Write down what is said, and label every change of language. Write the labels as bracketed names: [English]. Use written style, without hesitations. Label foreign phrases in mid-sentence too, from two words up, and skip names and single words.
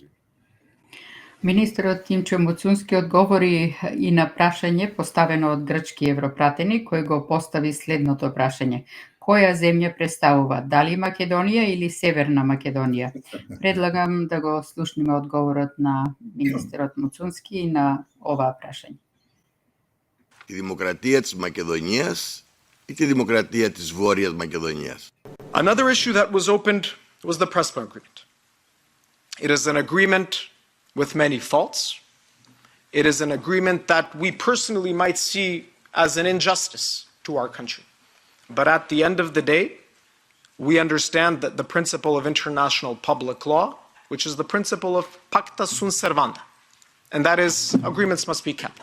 [Macedonian] Министерот Тимчо Муцунски одговори и на прашање поставено од грчки европратени, кој го постави следното прашање. Која земја представува, дали Македонија или Северна Македонија? Предлагам да го слушнеме одговорот на министерот Муцунски и на оваа прашање. [Greek] Τη δημοκρατία της Μακεδονίας ή τη δημοκρατία της Βόρειας Μακεδονίας? [English] Another issue that was opened was the Prespa agreement. It is an agreement with many faults. It is an agreement that we personally might see as an injustice to our country. But at the end of the day, we understand that the principle of international public law, which is the principle of [Latin] pacta sunt servanda, [English] and that is agreements must be kept.